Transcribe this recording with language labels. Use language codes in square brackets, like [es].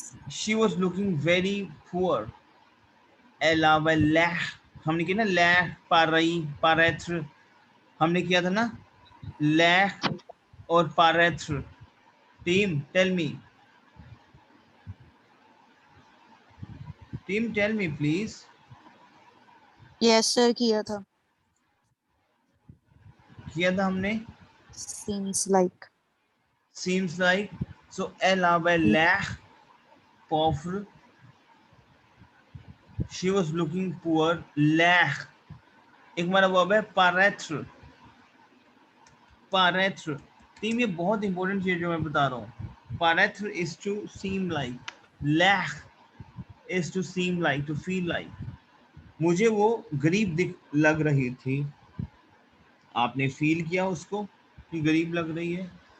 [en] She was looking very poor. [fr] Elle avait l'air. [hi] हमने किया ना l'air, paraître. हमने किया था ना l'air और paraître. [en] Team, tell me. Team, tell me, please. Yes, sir, [hi] किया था. किया था हमने. [en] Seems like. Seems like. [fr] So elle avait l'air pauvre. [en] She was looking poor. L'air. [hi] एक हमारा वर्ब है paraître. [fr] Paraître. [hi] टीम, ये बहुत इंपॉर्टेंट चीज जो मैं बता रहा हूँ. [en] Paraître is to seem like. L'air is to seem like, to feel like. [hi] मुझे वो गरीब लग रही थी. आपने फील किया उसको कि गरीब लग रही है.